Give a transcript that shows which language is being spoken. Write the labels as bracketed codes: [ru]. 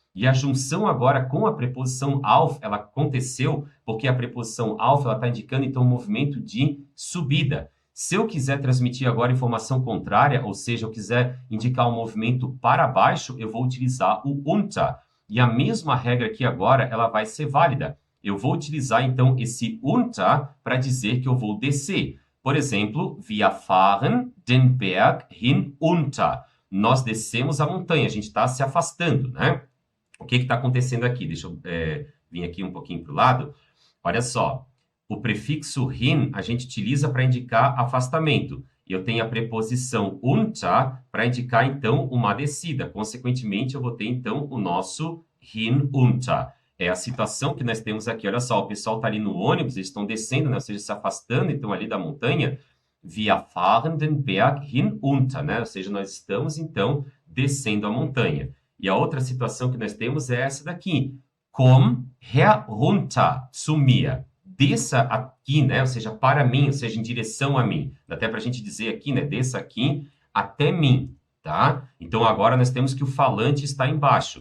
[pt] E a junção agora com a preposição auf, ela aconteceu porque a preposição auf, ela está indicando, então, um movimento de subida. Se eu quiser transmitir agora informação contrária, ou seja, eu quiser indicar um movimento para baixo, eu vou utilizar o unter. E a mesma regra aqui agora, ela vai ser válida. Eu vou utilizar, então, esse unter para dizer que eu vou descer. Por exemplo, [de] wir fahren den Berg hinunter. [pt] Nós descemos a montanha, a gente está se afastando, né? O que está acontecendo aqui? Deixa eu vir aqui um pouquinho para o lado. Olha só, o prefixo hin a gente utiliza para indicar afastamento. E eu tenho a preposição unter para indicar, então, uma descida. Consequentemente, eu vou ter, então, o nosso hinunter. É a situação que nós temos aqui. Olha só, o pessoal está ali no ônibus, eles estão descendo, né? Ou seja, se afastando, então, ali da montanha. [de] Wir fahren den Berg hinunter, [pt] né? Ou seja, nós estamos, então, descendo a montanha. E a outra situação que nós temos é essa daqui. [de] Komm herunter zu mir. [pt] Desça aqui, né? Ou seja, para mim, ou seja, em direção a mim. Dá até para a gente dizer aqui, né? Desça aqui até mim, tá? Então, agora nós temos que o falante está embaixo.